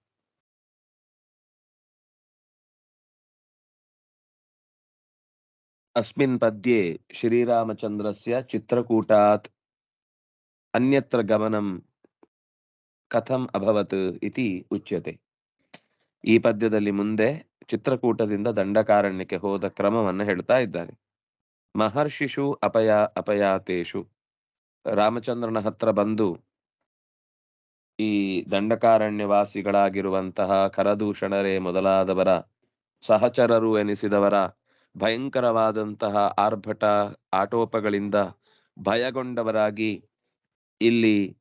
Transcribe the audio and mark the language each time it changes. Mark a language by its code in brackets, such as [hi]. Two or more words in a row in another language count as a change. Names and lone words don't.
[sa] अस्मिन् पद्ये श्रीरामचन्द्रस्य चित्रकूटात् अन्यत्र गमनं कथम् अभवत् इति उच्यते. [kn] ಈ ಪದ್ಯದಲ್ಲಿ ಮುಂದೆ ಚಿತ್ರಕೂಟದಿಂದ ದಂಡಕಾರಣ್ಯಕ್ಕೆ ಹೋದ ಕ್ರಮವನ್ನು ಹೇಳ್ತಾ ಇದ್ದಾರೆ. [sa] ಮಹರ್ಷಿಷು ಅಪಯಾತೇಷು, [kn] ರಾಮಚಂದ್ರನ ಹತ್ರ ಬಂದು ಈ ದಂಡಕಾರಣ್ಯವಾಸಿಗಳಾಗಿರುವಂತಹ ಖರದೂಷಣರೇ ಮೊದಲಾದವರ ಸಹಚರರು ಎನಿಸಿದವರ ಭಯಂಕರವಾದಂತಹ ಆರ್ಭಟ ಆಟೋಪಗಳಿಂದ ಭಯಗೊಂಡವರಾಗಿ ಇಲ್ಲಿ